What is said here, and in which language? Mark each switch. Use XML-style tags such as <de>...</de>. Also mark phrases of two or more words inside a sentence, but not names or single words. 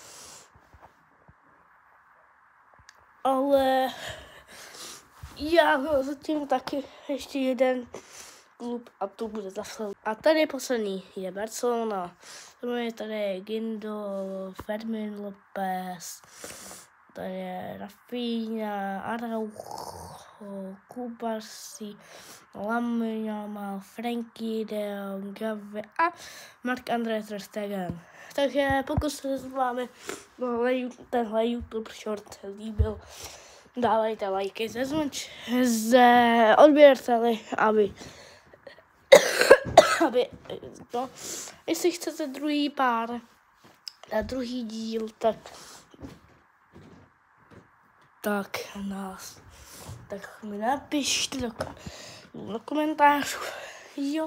<cs>Ale já zatím taky ještě jeden klub a to bude zase. A tady poslední je Barcelona. Tady je Guindo, Fermin Lopez, tady je Rafinha, Araujo, Kubarsi, Lamine Yamal, Frenkie de Jong, Gavi a Marc-André ter Stegen. Takže pokud se s vámi tenhle YouTube short líbil, dávejte lajky, odběrte, aby jestli chcete druhý díl, tak mi napište do komentářů, jo.</cs>